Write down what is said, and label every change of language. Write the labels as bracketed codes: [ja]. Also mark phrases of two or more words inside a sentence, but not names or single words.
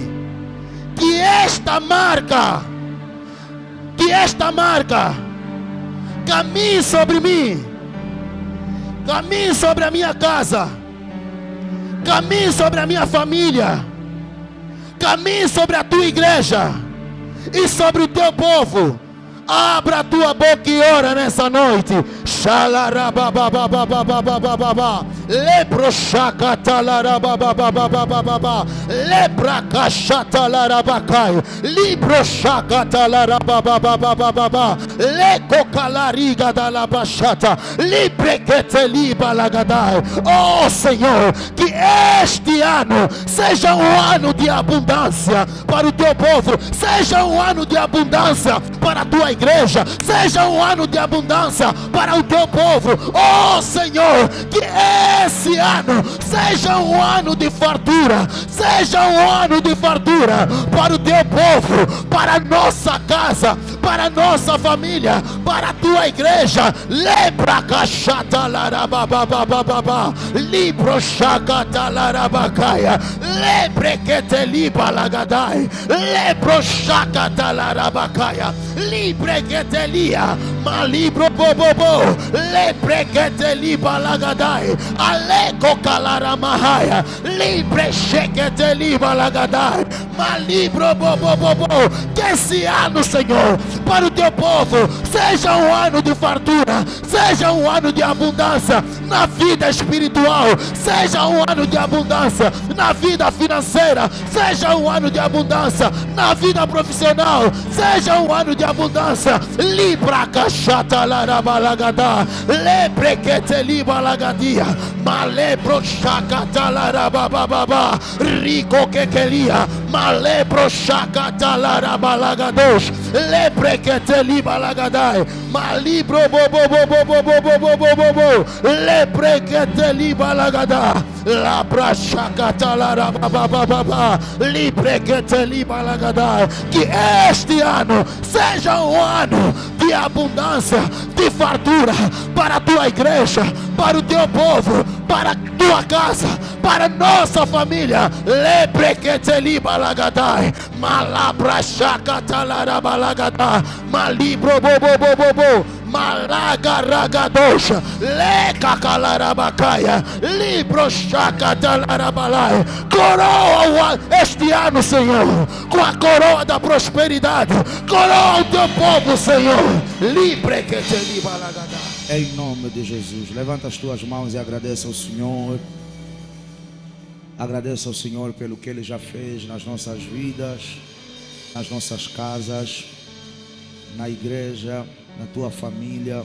[pt] Que esta marca caminhe sobre mim, caminhe sobre a minha casa, caminhe sobre a minha família, caminhe sobre a tua igreja e sobre o teu povo. Abra a tua boca e ora nessa noite. Leproshakatalarababababababa. Leprakashatalarabacai. Libroshakatalarabababababa. Lecocalariga da labachata. Librequetelibalagaday. Oh Senhor, que este ano seja um ano de abundância para o teu povo. Seja um ano de abundância para a tua igreja, seja um ano de abundância para o teu povo. Oh Senhor, que esse ano seja um ano de fartura, seja um ano de fartura para o teu povo, para a nossa casa, para a nossa família, para a tua igreja. Lebra cachata larabababababa, libro chacata larabacaia, lebrequeteliba lagadai, lebro chacata larabacaia, librequetelia, malibro bobobo, lebrequeteliba lagadai, aleco calaramahaya, librequeteliba lagadai, malibro bobobo. Que esse ano, Senhor, para o teu povo seja um ano de fartura, seja um ano de abundância na vida espiritual, seja um ano de abundância na vida financeira, seja um ano de abundância na vida profissional, seja um ano de abundância. Libra cachata larabalagada, lebrequeteliba lagadia, malebro chacata larabababa, rico quequelia, malebro chacata larabalagados, lebrequeteliba lagadai, malibro bobobobobobobobobobo, lebrequeteliba lagada, labra chacata larabababa, librequeteliba lagadai. Que este ano seja um ano de abundância, de fartura para a tua igreja, para o teu povo, para a tua casa, para a nossa família. Lebrequeteliba lagadai, malabra chacata larabalagada, malibro bobobobobo, malagaragadoxa, lecacalarabacaya, libro chacatalarabalaia. Coroa este ano, Senhor, com a coroa da prosperidade. Coroa o teu povo, Senhor. Librequetelibalagada. Em nome de Jesus, levanta as tuas mãos e agradeça ao Senhor. Agradeça ao Senhor pelo que Ele já fez nas nossas vidas, nas nossas casas, na igreja, na tua família.